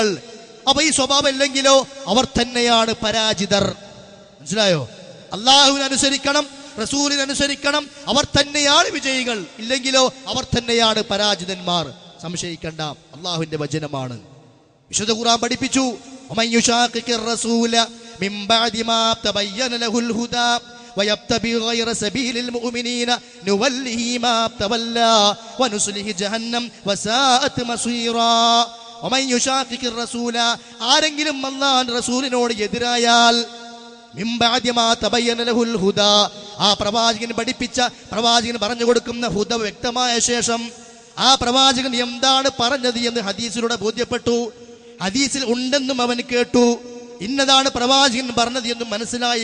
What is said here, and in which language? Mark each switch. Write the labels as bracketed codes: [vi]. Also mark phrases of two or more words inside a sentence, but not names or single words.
[ml] അപ്പൊ ഈ സ്വഭാവം ഇല്ലെങ്കിലോ അവർ തന്നെയാണ് പരാജിതർ. മനസ്സിലായോ? അല്ലാഹുവിനെ അനുസരിക്കണം, റസൂലിനെ അനുസരിക്കണം, അവർ തന്നെയാണ് വിജയികൾ. ഇല്ലെങ്കിലോ അവർ തന്നെയാണ് പരാജിതന്മാർ. സംശയിക്കണ്ട, അല്ലാഹുവിന്റെ വചനമാണ്. വിശുദ്ധ ഖുർആൻ പഠിപ്പിച്ചു, [ar] ويبتغي غير سبيل المؤمنين نوله ما تولى ونصله جهنم وساءت مصيرا. ومن يشاقق الرسول, [ml] ആരെങ്കിലും അല്ലാഹുവിന്റെ റസൂലിനോട് എതിരായാൽ, [ar] من بعد ما تبين له الهدى, [ml] ആ പ്രവാചകൻ പഠിപ്പിച്ച, പ്രവാചകൻ പറഞ്ഞു കൊടുക്കുന്ന ഹുദ വ്യക്തമായ ശേഷം ആ പ്രവാചകൻ എന്താണ് പറഞ്ഞത് എന്ന് ഹദീസിലൂടെ ബോധ്യപ്പെട്ടു, ഹദീസിൽ ഉണ്ടെന്നും അവൻ കേട്ടു, ഇന്നതാണ് പ്രവാചകൻ പറഞ്ഞത് എന്നും മനസ്സിലായി.